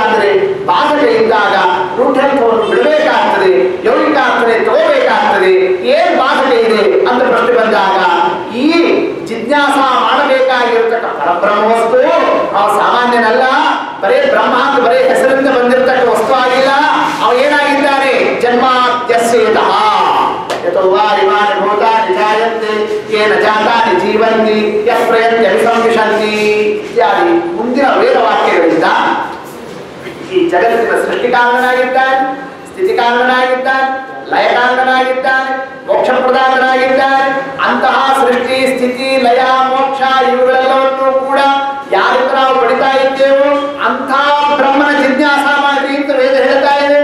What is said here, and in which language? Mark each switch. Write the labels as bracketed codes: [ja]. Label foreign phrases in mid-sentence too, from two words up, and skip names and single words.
[kn] ಅಂದ್ರೆ ಬಾಧಕ ಇದ್ದಾಗ ರೂಢಿ ಅರ್ಥವನ್ನು ಬಿಡಬೇಕಾಗ್ತದೆ, ಯೌಗಿಕ ಅರ್ಥನೇ ತಗೋಬೇಕಾಗ್ತದೆ. ಏನ್ ಬಾಧಕ ಇದೆ ಅಂತ ಪ್ರಶ್ನೆ ಬಂದಾಗ ಈ ಜಿಜ್ಞಾಸ ಮಾಡಬೇಕಾದ ಪರಬ್ರಹ್ಮ ವಸ್ತು ಅವ ಸಾಮಾನ್ಯನಲ್ಲ, ಬರೇ ಬ್ರಹ್ಮ ಅಂತ ಬರೇ ಹೆಸರಿಂದ ಬಂದಿರತಕ್ಕ ವಸ್ತು ಆಗಿಲ್ಲ. ಅವ ಏನಾಗಿದ್ದಾನೆ? [sa] ಜನ್ಮಾದ್ಯಸ್ಯೇತಃ ಯತೋ ವಾ ಇಮಾನಿ ಭೂತಾನಿ ಜಾಯಂತೆ ಯೇನ ಜಾತಾನಿ ಜೀವಂತಿ ಯಃ ಪ್ರಯತ್ಯಭಿಸಂವಿಶಂತಿ [kn] ಇತ್ಯಾದಿ ಮುಂದಿನ ವೇದವಾಕ್ಯಗಳಿಂದ ಈ ಜಗತ್ತಿನ ಸೃಷ್ಟಿಕಾರಣನಾಗಿದ್ದಾನೆ, ಸ್ಥಿತಿಕಾರಣನಾಗಿದ್ದಾನೆ, ಲಯಕಾರಣನಾಗಿದ್ದಾನೆ, ಮೋಕ್ಷ ಪ್ರದಾನನಾಗಿದ್ದಾನೆ. ಅಂತಹ ಸೃಷ್ಟಿ ಸ್ಥಿತಿ ಲಯ ಮೋಕ್ಷ ಇವುಗಳೆಲ್ಲವನ್ನೂ ಕೂಡ ಯಾರಿಂದ ನಾವು ಪಡಿತಾ ಇದ್ದೇವೋ ಅಂಥ ಬ್ರಹ್ಮನ ಜಿಜ್ಞಾಸ ಮಾಡಿ ಅಂತ ವೇದ ಹೇಳ್ತಾ ಇದೆ.